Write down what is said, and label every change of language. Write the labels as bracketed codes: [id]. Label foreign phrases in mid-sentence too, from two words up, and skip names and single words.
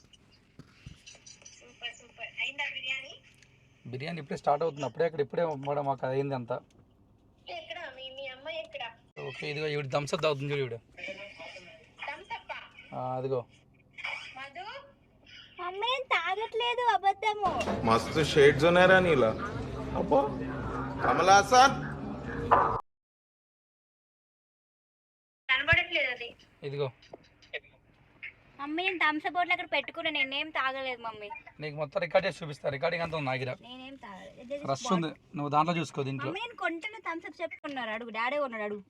[te] బిర్యానీ ఇప్పుడే స్టార్ట్ అవుతుంది. అప్పుడే ఇప్పుడే మేడం మాకు అయింది అంతా. ఓకే ఇదిగో ఇవి థమ్స్అప్ తాగుతుంది చూడు ఇవిడ. అదిగో మమ్మీ నేను తాగట్లేదు, అబద్ధము. मस्त शेड जो नाही राणीला अप्पो कमला असा కనబడట్లేదు అది. ఇదిగో మమ్మీ నేను థమ్స్అప్ బాటిల్ అక్కడ పెట్టుకున్నా, నేనేం తాగలేదు మమ్మీ. నీకు మొత్తం రికార్డ్ చేసి చూపిస్తా. రికార్డింగ్ అంతా ఉంది నా దగ్గర. నేనేం తాగలేదు. రష్ ఉంది, నువ్వు దాంట్లో చూసుకో. దీంట్లో మమ్మీ నేను కొంటున్న థమ్స్అప్ చెప్పుకున్నారు, అడుగు డాడీ కొన్నాడు అడుగు.